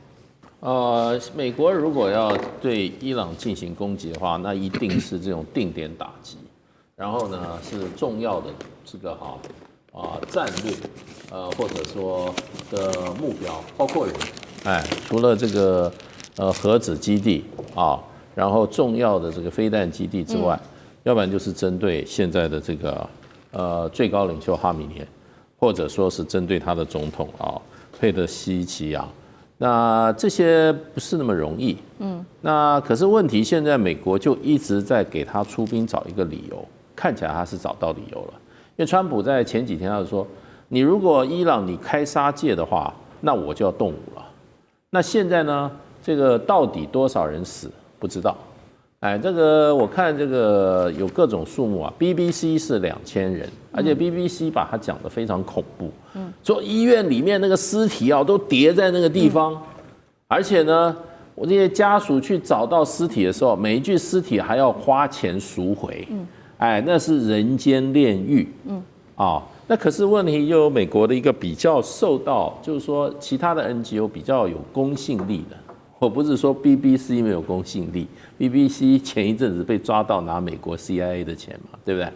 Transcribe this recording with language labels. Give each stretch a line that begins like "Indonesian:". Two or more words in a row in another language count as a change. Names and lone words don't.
Chinese: 美國如果要對伊朗進行攻擊的話，那一定是這種定點打擊，然後呢是重要的這個戰略，或者說的目標，包括人，除了這個核子基地啊，然後重要的這個飛彈基地之外，要不然就是針對現在的這個最高領袖哈米涅，或者說是針對他的總統佩德西奇揚。那這些不是那麼容易，那可是問題，現在美國就一直在給他出兵找一個理由，看起來他是找到理由了。因為川普在前幾天他就說，你如果伊朗你開殺戒的話，那我就要動武了。那現在呢，這個到底多少人死不知道，這個我看這個有各種數目啊 ，BBC 是2000人，而且 BBC 把它講得非常恐怖。說醫院裡面那個屍體都疊在那個地方，而且呢，我這些家屬去找到屍體的時候，每一具屍體還要花錢贖回，那是人間煉獄，那可是問題又有美國的一個比較受到，就是說其他的 NGO 比較有公信力的，我不是說 BBC 沒有公信力 ，BBC 前一陣子被抓到拿美國 CIA 的錢嘛，對不對？